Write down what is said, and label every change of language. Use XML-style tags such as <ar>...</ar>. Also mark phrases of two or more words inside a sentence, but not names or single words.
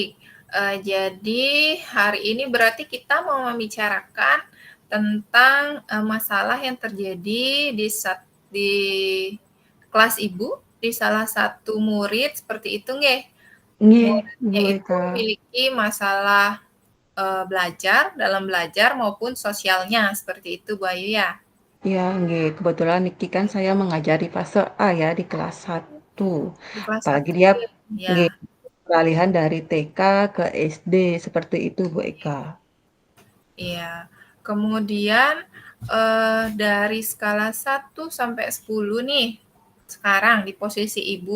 <id>Jadi hari ini berarti kita mau membicarakan tentang, masalah yang terjadi di kelas Ibu, di salah satu murid seperti itu nggih? Nggih, Muridnya Ibu itu Eka. memiliki masalah, belajar, dalam belajar maupun sosialnya, seperti itu Bu Ayu ya? Iya, nggih, kebetulan Niki kan saya mengajari fase A ya di kelas 1. Di kelas Apalagi 1 dia nggih? Ya, nggih, peralihan dari TK ke SD seperti itu, Bu Eka. iya. Kemudian, dari skala 1 sampai 10 nih, sekarang di posisi Ibu,</id>